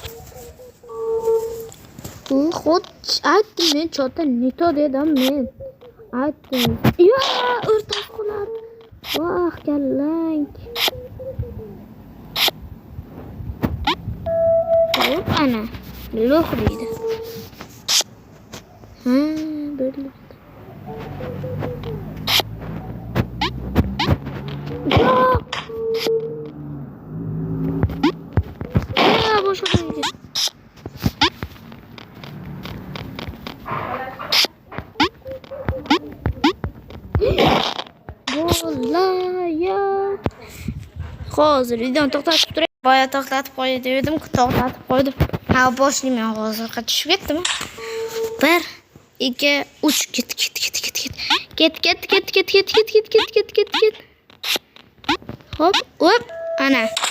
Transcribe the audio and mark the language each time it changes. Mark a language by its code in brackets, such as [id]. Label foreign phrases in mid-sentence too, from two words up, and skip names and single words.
[uz] Xod aytdim men [ru] что-то не то [uz] dedim men. Aytdim. Yo, o'rtoq qolib. Voh, kallang. Hop, ana. Lo'q deydi. [tr] Böyle. Ya boşa gidiyor. Vallahi ya. [uz] Hozir videoni to'xtatib turay. Boya to'xtatib qo'ydim dedim, to'xtatib qo'ydim. Ha, boshlayman hozir. Qatishib ketdimi? 1 2 3 Ket. Hop, ana.